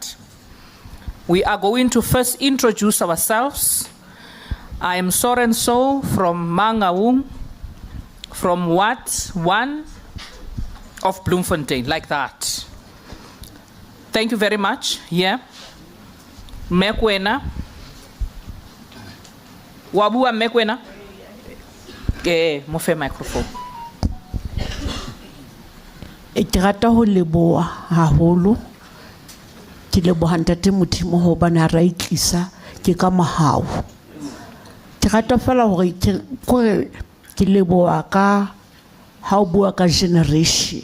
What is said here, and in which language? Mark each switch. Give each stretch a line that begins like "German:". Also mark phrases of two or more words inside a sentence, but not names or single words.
English: We are going to first introduce ourselves. I am So from Mangaung, from Ward 1 of Bloemfontein, like that. Thank you very much. Yeah.
Southern Sotho: Mekwena. Wabua Mekwena. Mofe microphone. Ke rata ho leboha haholo. Ke leboha ntate Modimo hobane a ra itlisa ke ka mahao. Ke rata fela hore ke leboha ka ha o bua ka generation.